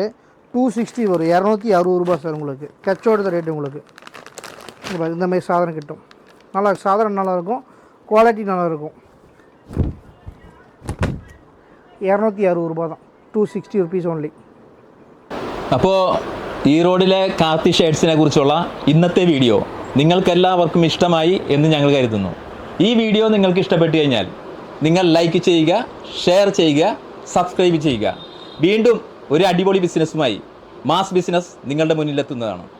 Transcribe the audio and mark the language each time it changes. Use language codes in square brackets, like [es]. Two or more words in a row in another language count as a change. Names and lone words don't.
[ta] 260 வரும். 260 ரூபா சார் உங்களுக்கு. கச்சோட ரேட்டு உங்களுக்கு. இந்த மாதிரி சாதனம் கிட்டும். நல்லா சாதனம் நல்லாயிருக்கும். குவாலிட்டி நல்லாயிருக்கும். 260 ரூபா தான். [en] 260 rupees only. [ml] അപ്പോൾ ഈ റോഡിലെ കാർത്തി ഷേഡ്സിനെ കുറിച്ചുള്ള ഇന്നത്തെ വീഡിയോ നിങ്ങൾക്കെല്ലാവർക്കും ഇഷ്ടമായി എന്ന് ഞങ്ങൾ കരുതുന്നു. ഈ വീഡിയോ നിങ്ങൾക്ക് ഇഷ്ടപ്പെട്ടു കഴിഞ്ഞാൽ നിങ്ങൾ ലൈക്ക് ചെയ്യുക, ഷെയർ ചെയ്യുക, സബ്സ്ക്രൈബ് ചെയ്യുക. വീണ്ടും ഒരു അടിപൊളി ബിസിനസ്സുമായി മാസ് ബിസിനസ് നിങ്ങളുടെ മുന്നിലെത്തുന്നതാണ്.